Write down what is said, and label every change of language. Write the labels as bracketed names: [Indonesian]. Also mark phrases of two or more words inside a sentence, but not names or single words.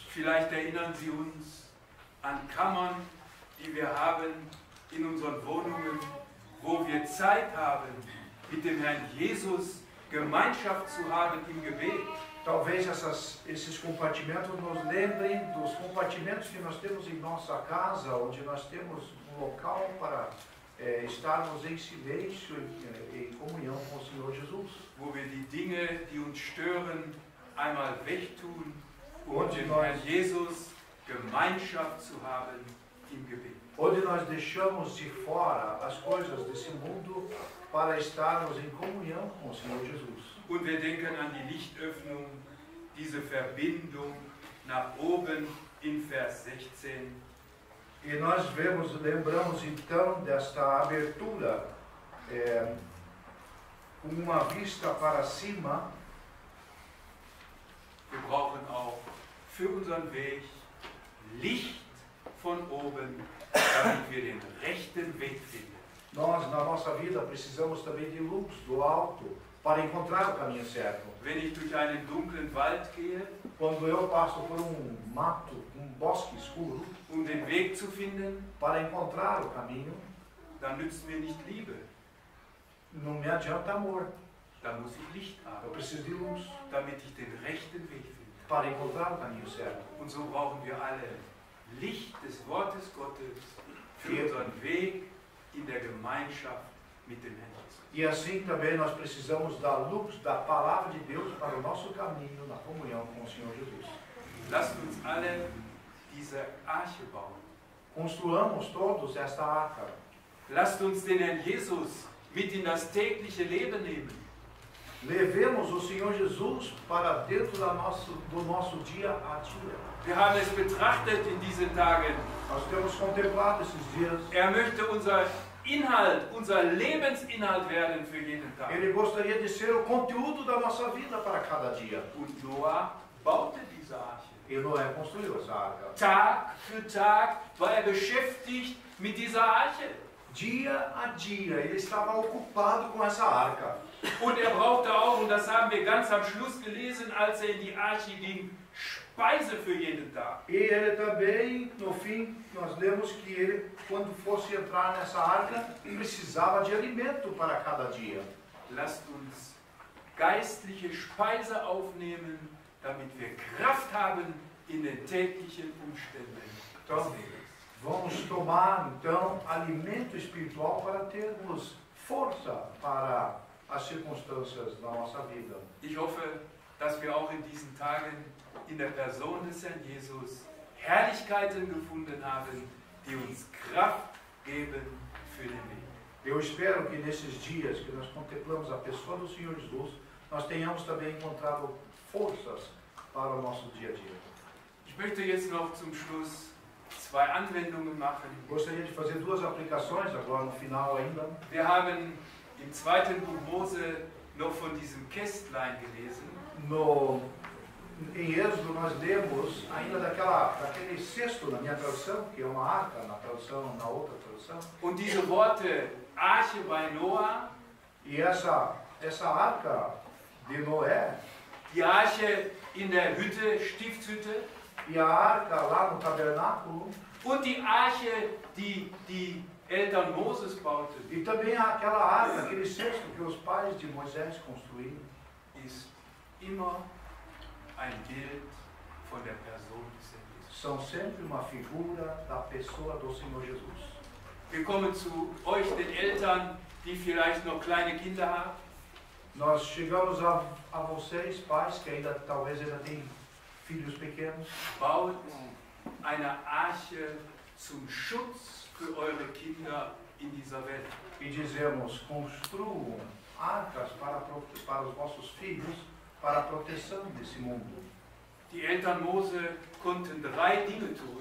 [German] Vielleicht erinnern Sie uns an Kammern, die wir haben in unseren Wohnungen, wo wir Zeit haben, mit dem Herrn Jesus Gemeinschaft zu haben im Gebet. [Portuguese] Talvez esses compartimentos nos lembrem dos compartimentos que nós temos em nossa casa, onde nós temos um local para estarmos em silêncio em comunhão com o Senhor Jesus. [German] Wo wir die Dinge, die uns stören, einmal wegtun, Und mit dem [Portuguese] nós- [German] Herrn Jesus Gemeinschaft zu haben im Gebet. [Portuguese] Onde nós deixamos de fora as coisas desse mundo para estarmos em comunhão com o Senhor Jesus. [German] Und wir denken an die Lichtöffnung, diese Verbindung nach oben in Vers 16. [Portuguese] E nós lembramos então desta abertura com uma vista para cima. [German] Wir brauchen auch für unseren Weg Licht von oben, damit wir den rechten Weg finden. [Portuguese] Nós, na nossa vida, precisamos também de luz do alto para encontrar o caminho certo. [German] Wenn ich durch einen dunklen Wald gehe, [Portuguese] Quando eu passo por um mato, um bosque escuro, [German] um den Weg zu finden, [Portuguese] para encontrar o caminho, [German] dann nützt mir nicht Liebe. [Portuguese] não me adianta amor. [German] Dann muss ich Licht [Portuguese] Eu [German] haben, [Portuguese] preciso de luz [German] damit ich den rechten Weg finde. [Portuguese] para encontrar o caminho certo. [German] Und so brauchen wir alle Licht des Wortes Gottes für Ja. unseren Weg in der Gemeinschaft mit dem Herrn Jesus. [Portuguese] E assim também nós precisamos da luz da palavra de Deus para o nosso caminho na comunhão com o Senhor Jesus. [German] Lasst uns alle diese Arche bauen. [Portuguese] Construamos todos esta arca. [German] Lasst uns den Herrn Jesus mit in das tägliche Leben nehmen. [Portuguese] Levemos o Senhor Jesus para dentro do nosso dia a dia. [German] Wir haben es betrachtet in diesen Tagen. [Portuguese] Nós temos contemplado esses dias. [German] Er möchte unser Inhalt, unser Lebensinhalt werden für jeden Tag. [Portuguese] Ele gostaria de ser o conteúdo da nossa vida para cada dia. [German] Und Noah baute diese Arche. [Portuguese] E Noé construiu essa arca. [German] Tag für Tag war er beschäftigt mit dieser Arche. [Portuguese] Dia a dia ele estava ocupado com essa arca. [German] Und er brauchte auch, und das haben wir ganz am Schluss gelesen, als er in die Arche ging, Speise für jeden Tag. [Portuguese] E ele também, no fim, nós lemos que ele, quando fosse entrar nessa arca, precisava de alimento para cada dia. [German] Lasst uns geistliche Speise aufnehmen, damit wir Kraft haben in den täglichen Umständen des Lebens. [Portuguese] Vamos tomar, então, alimento espiritual para termos força para as circunstâncias da nossa vida. [German] Ich hoffe, dass wir auch in diesen Tagen in der Person des Herrn Jesus Herrlichkeiten gefunden haben, die uns Kraft geben für den Weg. [Portuguese] Eu espero que nesses dias que nós contemplamos a pessoa do Senhor Jesus, nós tenhamos também encontrado forças para o nosso dia a dia. [German] Ich möchte jetzt noch zum Schluss 2 Anwendungen machen. [Portuguese] Gostaria de fazer 2 aplicações agora no final ainda. [German] Wir haben im 2. Buch Mose noch von diesem Kästlein gelesen. [Portuguese] Em Êxodo nós lemos ainda daquele cesto na minha tradução, que é uma arca na tradução, na outra tradução. [German] Und diese Worte Arche bei Noah, [Portuguese] E essa arca de Noé [German] die Arche in der Hütte, Stiftshütte, [Portuguese] e a arca lá no tabernáculo, [German] und die Arche, die die Eltern Moses bauten, [Portuguese] e também aquela arca, aquele cesto que os pais de Moisés construíram, [German] ist immer ein Bild von der Person des Herrn Jesus. [Portuguese] são sempre uma figura da pessoa do Senhor Jesus. [German] Wir kommen zu euch, den Eltern, die vielleicht noch kleine Kinder haben. [Portuguese] Nós chegamos a vocês, pais, que talvez ainda têm filhos pequenos. [German] Baut eine Arche zum Schutz für eure Kinder in dieser Welt. [Portuguese] E dizemos, construam arcas para os vossos filhos, para a proteção desse mundo. [German] Die Eltern Mose konnten 3 Dinge tun.